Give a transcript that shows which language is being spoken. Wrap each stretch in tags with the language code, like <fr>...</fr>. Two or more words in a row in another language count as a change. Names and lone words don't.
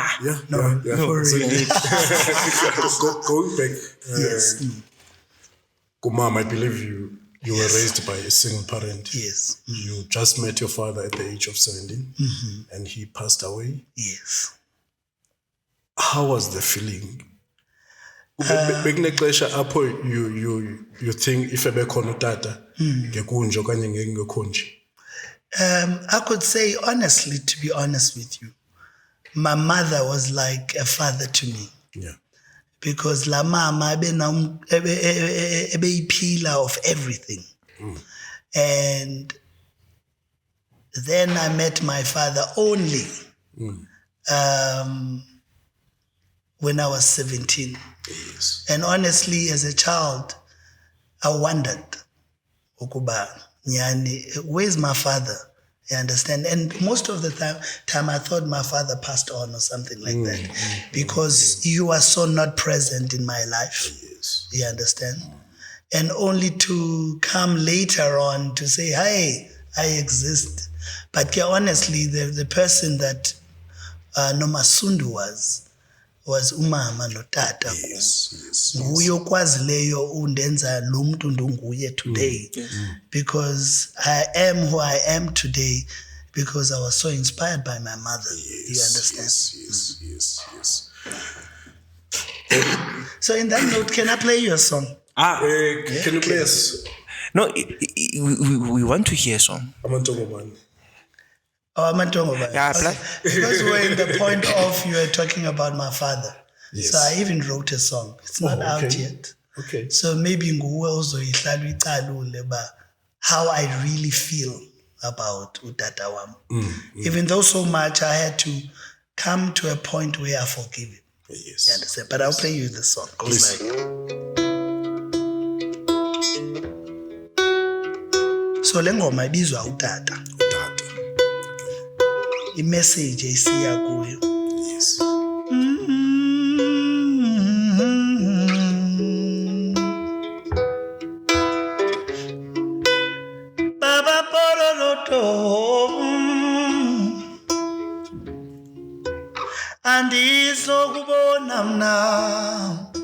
<en>Going back, Kumam, I believe You were raised by a single parent. Yes. You just met your father at the age of 17 and he passed away. Yes. How was the feeling?</en> <xh>Bekunexesha apho</xh> <en>you think if</en> <xh>ebekhona utata ngekunje okanye ngengekho nje.</xh> <en>I could say honestly, to be honest with you, my mother was like a father to me. Yeah. Because</en> <xh>la mama ebe</xh> <en>pillar of everything. And then I met my father only when I was 17. Yes. And honestly, as a child, I wondered,</en> <xh>ukuba nyani,</xh> <en>where's my father? You understand? And most of the time I thought my father passed on or something like that, because you are so not present in my life. Yes. You understand? And only to come later on to say, hey, I exist. But honestly, the person that Nomasundu was</en> <xh>umama notata.</xh> <en>Yes.</en> <xh>Nguye okwazileyo undenza lo muntu ndunguye today.</xh> <en>Because I am who I am today because I was so inspired by my mother. You understand? Yes. So in that note, can I play you a song? Can you play us? No, we want to hear a song. Amantongomane. Oh, Amantongo. Yeah, play. Because we're in the point of you were talking about my father. Yes. So I even wrote a song. It's not out yet. Okay. So maybe</en> <xh>nguwe uzoyihlala uyicalule ba</xh> <en>how I really feel about</en> <xh>utata wam.</xh> <en>Even though so much I had to come to a point where I forgive him. Yes. You understand? But I'll play you the song. Goes Please. like, so</en> <xh>le ngoma ibizwa utata. Utata. Imessage esiya kuyo.</xh> <en>Yes.</en> <xh>Baba poroloto andizokubona mna</xh>